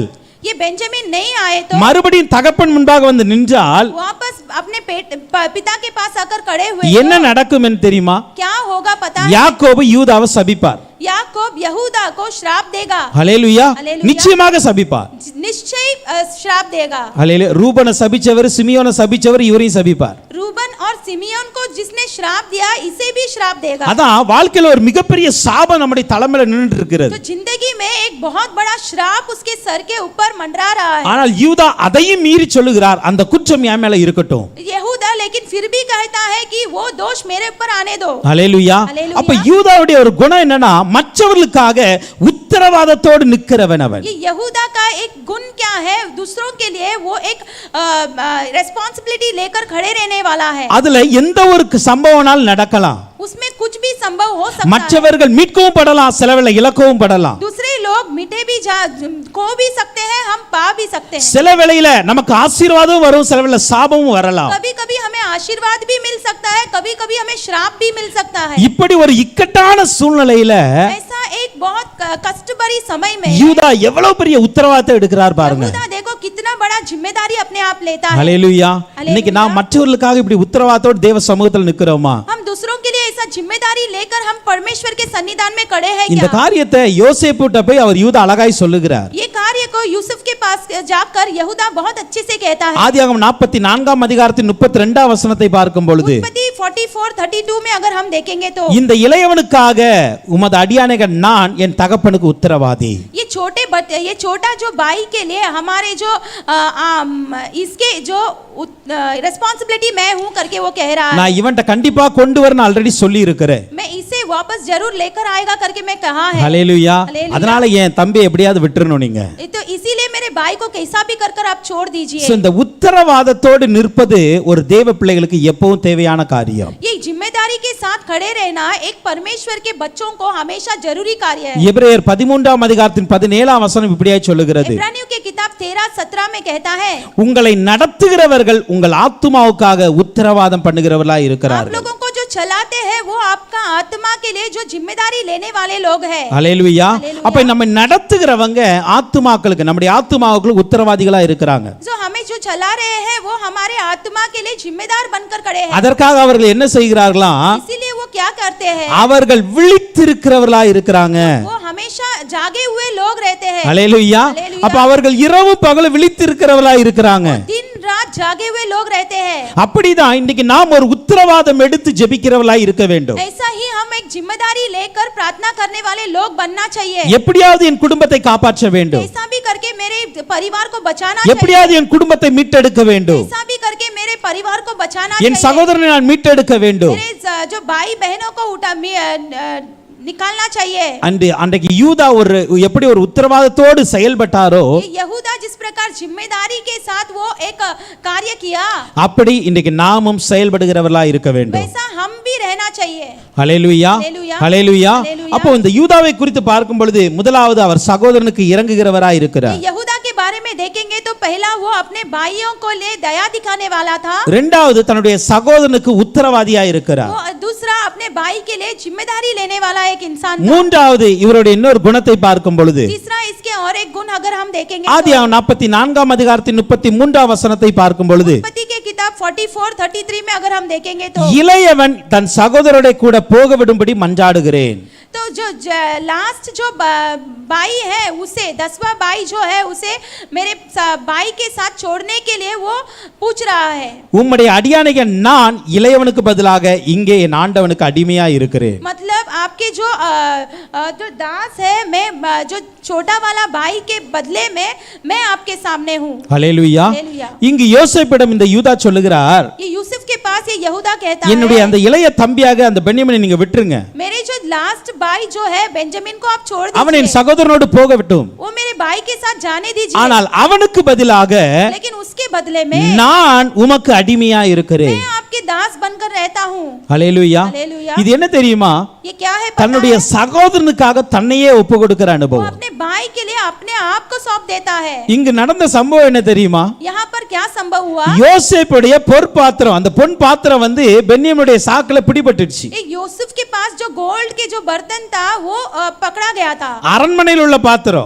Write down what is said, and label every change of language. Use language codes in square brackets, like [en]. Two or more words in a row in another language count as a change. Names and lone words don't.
[hi] ये बेंजामिन नहीं आए तो [ta] மறுபடியும் தகப்பன் முன்பாக வந்து நின்றால் [hi] वापस अपने पिता के पास आकर खड़े हुए [ta] என்ன நடக்கும் என்று தெரியுமா? [hi] क्या होगा पता है? [ta] யாக்கோபு யூதாவை சபிப்பார். [hi] याकूब यहूदा को श्राप देगा. [ta] ஹல்லேலூயா. நிச்சயமாக சபிப்பார். [hi] निश्चय श्राप देगा. [ta] ஹல்லேலூயா. ரூபனை சபிச்சவர், சிமியோனை சபிச்சவர், இவரையும் சபிப்பார். [hi] रूबन और सिमियोन को जिसने श्राप दिया इसे भी श्राप देगा. [ta] அதான் வாழ்க்கையில ஒரு மிகப்பெரிய சாபம் நம்முடைய தலைமையில நின்னுட்டு இருக்கிறது. [hi] तो जिंदगी में एक बहुत बड़ा श्राप उसके सर के ऊपर मंडरा रहा है. [ta] ஆனால் யூதா அதையும் மீறி சொல்லுகிறார், அந்த குற்றம் என் மேல இருக்கட்டும். [hi] यहूदा लेकिन फिर भी कहता है कि वो दोष मेरे ऊपर आने दो। [ta] ஹல்லேலூயா. ஹல்லேலூயா. அப்ப யூதாவுடைய ஒரு குணம் என்னன்னா மற்றவர்களுக்காக உத்தரவாதத்தோடு நிற்கிறவன் அவன். [hi] ये यहूदा का एक गुण क्या है? दूसरों के लिए वो एक रेस्पॉन्सिबिलिटी लेकर खड़े रहने वाला है। [ta] அதுல எந்த ஒரு சம்பவம்னாலும் நடக்கலாம். [hi] उसमें कुछ भी संभव हो सकता है। [ta] மற்றவர்கள் மீட்கவும் படலாம், சிலவேளை இழக்கவும் படலாம். [hi] दूसरे लोग मिटे भी खो भी सकते हैं, हम पा भी सकते हैं। [ta] சில வேளையில நமக்கு ஆசீர்வாதம் வரும், சில வேளை சாபமும் வரலாம். [hi] कभी-कभी हमें आशीर्वाद भी मिल सकता है, कभी-कभी हमें श्राप भी मिल सकता है। [ta] இப்படி ஒரு இக்கட்டான சூழ்நிலையில [hi] ऐसा एक बहुत कष्ट भरी समय में [ta] யூதா எவ்வளவு பெரிய உத்தரவாதத்தை எடுக்கிறார் பாருங்க. [hi] यहूदा देखो कितना बड़ा जिम्मेदारी अपने आप लेता है। [ta] ஹல்லேலூயா. இன்னைக்கு நாம் மற்றவர்களுக்காக இப்படி உத்தரவாதத்தோடு தேவ சமூகத்தில் நிக்கிறோமா? [hi] हम दूसरों के लिए ऐसा जिम्मेदारी लेकर हम परमेश्वर के सन्निधान में खड़े हैं [ta] இந்த [hi] क्या? [ta] காரியத்தை யோசேப்புட்ட போய் அவர் யூதா அழகாய் சொல்லுகிறார். [hi] ये कार्य को यूसुफ के पास जाकर यहूदा बहुत अच्छे से कहता है। [ta] ஆதியாகமம் 44ஆம் அதிகாரத்தின் 32ஆம் வசனத்தை பார்க்கும் பொழுது [hi] उत्पत्ति 44:32 में अगर हम देखेंगे तो [ta] இந்த இளையவனுக்காக உமது அடியானைகள் நான் என் தகப்பனுக்கு உத்தரவாதி. [hi] ये छोटा जो भाई के लिए हमारे जो इसके जो रिस्पांसिबिलिटी मैं हूं करके वो कह रहा है। [ta] நான் இவன்ட்ட கண்டிப்பா கொண்டு வரணும் ஆல்ரெடி சொல்லி இருக்கிறேன். [hi] मैं इसे वापस जरूर लेकर आएगा करके मैं कहा है। [ta] ஹல்லேலூயா. ஹல்லேலூயா. அதனால என் தம்பி எப்படியாவது விட்டுறணும் நீங்க. [hi] तो इसीलिए मेरे भाई को कैसा भी कर आप छोड़ दीजिए। [ta] சோ இந்த உத்தரவாதத்தோடு நிற்பது ஒரு தேவ பிள்ளைகளுக்கு எப்பவும் தேவையான காரியம். [hi] ये जिम्मेदारी के साथ खड़े रहना एक परमेश्वर के बच्चों को हमेशा जरूरी कार्य है। [ta] எபிரேயர் 13ஆம் அதிகாரத்தின் 17ஆம் வசனம் இப்படியே சொல்லுகிறது. [hi] इब्रानियों की किताब 13:17 में कहता है [ta] உங்களை நடத்துகிறவர்கள் உங்கள் ஆத்துமாவுக்காக உத்தரவாதம் பண்ணுகிறவர்களாய் [hi] आप [ta] இருக்கிறார்கள். [hi] लोगों को जो चलाते हैं वो आपका आत्मा के लिए जो जिम्मेदारी लेने वाले लोग हैं। [ta] ஹல்லேலூயா. ஹல்லேலூயா. அப்ப நம்ம நடத்துகிறவங்க ஆத்துமாக்களுக்கு நம்முடைய ஆத்துமாவுக்கு உத்தரவாதிகளா இருக்கிறாங்க. [hi] जो हमें जो चला रहे हैं वो हमारे आत्मा के लिए जिम्मेदार बनकर खड़े हैं। [ta] அதற்காக அவர்கள் என்ன செய்கிறார்களாம்? [hi] इसीलिए वो क्या करते हैं? [ta] அவர்கள் விழித்திருக்கிறவர்களா இருக்கிறாங்க. [hi] वो हमेशा जागे हुए लोग रहते हैं। [ta] ஹல்லேலூயா. ஹல்லேலூயா. அப்ப அவர்கள் இரவு பகல் விழித்திருக்கிறவர்களா இருக்கிறாங்க. [hi] दिन रात जागे हुए लोग रहते हैं। [ta] அப்படிதான் இன்னைக்கு நாம் ஒரு உத்தரவாதம் எடுத்து ஜெபிக்கிறவர்களா இருக்க வேண்டும். [hi] ऐसा ही हम एक जिम्मेदारी लेकर प्रार्थना करने वाले लोग बनना चाहिए। [ta] எப்படியாவது என் குடும்பத்தை காப்பாற்ற வேண்டும், [hi] ऐसा भी करके मेरे परिवार को बचाना चाहिए। [ta] எப்படியாவது என் குடும்பத்தை மீட்டெடுக்க வேண்டும், [hi] ऐसा भी करके मेरे परिवार को बचाना [ta] என் [hi] चाहिए। [ta] சகோதரனை நான் மீட்டெடுக்க வேண்டும். [hi] मेरे जो भाई बहनों को निकालना चाहिए। [ta] அன்றைக்கு யூதா எப்படி ஒரு உத்தரவாதத்தோடு செயல்பட்டாரோ [hi] यहूदा जिस प्रकार जिम्मेदारी के साथ वो एक कार्य किया, [ta] அப்படி இன்றைக்கு நாமும் செயல்படுகிறவர்களா இருக்க வேண்டும். [hi] वैसा हम भी रहना चाहिए। [ta] ஹல்லேலூயா. ஹல்லேலூயா. ஹல்லேலூயா. ஹல்லேலூயா. அப்போ இந்த யூதாவை குறித்து பார்க்கும் பொழுது முதலாவது அவர் சகோதரனுக்கு இறங்குகிறவரா இருக்கிறார். [hi] यहूदा के बारे में देखेंगे तो पहला वो अपने भाइयों को ले दया दिखाने वाला था। [ta] இரண்டாவது தன்னுடைய சகோதரனுக்கு உத்தரவாதியா இருக்கிறார். [hi] वो दूसरा अपने भाई के लिए जिम्मेदारी लेने वाला एक इंसान था। [ta] மூன்றாவது இவருடைய இன்னொரு குணத்தை பார்க்கும் பொழுது [hi] तीसरा इसके और एक गुण अगर हम देखेंगे [ta] ஆதியாகமம் 44ஆம் அதிகாரத்தின் 33ஆம் வசனத்தை பார்க்கும் பொழுது [hi] उत्पत्ति के किताब 44:33 में अगर हम देखेंगे तो [ta] இளையவன் தன் சகோதரரோட கூட போக விடும்படி மன்றாடுகிறேன். [hi] तो जो लास्ट जो भाई है उसे 10वां भाई जो है उसे मेरे भाई के साथ छोड़ने के लिए वो पूछ रहा है। [ta] உம்முடைய அடியானைக நான் இளையவனுக்கு பதிலாக இங்கே என் ஆண்டவனுக்கு அடிமையா இருக்கிறேன். [hi] मतलब आपके जो दास है, मैं जो छोटा वाला भाई के बदले में मैं आपके सामने हूँ। [ta] ஹல்லேலூயா. ஹல்லேலூயா. இங்கு யோசேப்பிடம் இந்த யூதா சொல்லுகிறார், [hi] ये यूसुफ के पास ये यहूदा कहता [ta] என்னுடைய [hi] है [ta] அந்த இளைய தம்பியாக அந்த பென்யமீனை நீங்க விட்டுருங்க, [hi] मेरे जो लास्ट भाई जो है बेंजामिन को आप छोड़ [ta] அவன் என் [hi] दीजिए, [ta] சகோதரனோடு போக விட்டும், [hi] वो मेरे भाई के साथ जाने दीजिए, [ta] ஆனால் அவனுக்கு பதிலாக [hi] लेकिन उसके बदले में [ta] நான் உமக்கு அடிமையா இருக்கிறேன். [hi] मैं आपके दास बनकर रहता हूँ। [ta] ஹல்லேலூயா. ஹல்லேலூயா. இது என்ன தெரியுமா? [hi] ये क्या है पता [ta] தன்னுடைய [hi] है? [ta] சகோதரனுக்காக தன்னையே ஒப்பு கொடுக்கிற [hi] वो [ta] அனுபவம். [hi] अपने भाई के लिए अपने आप को सौंप देता है। [ta] இங்கு நடந்த சம்பவம் என்ன தெரியுமா? [hi] यहाँ पर क्या संभव हुआ? [ta] யோசேப்புடைய பொற்பாத்திரம், அந்த பொன் பாத்திரம் பென்யமீனுடைய சாக்குல பிடிபட்டுச்சு. [hi] ये यूसुफ के पास जो गोल्ड के जो बर्तन था वो पकड़ा गया था। [ta] அரண்மனையில் உள்ள பாத்திரம்.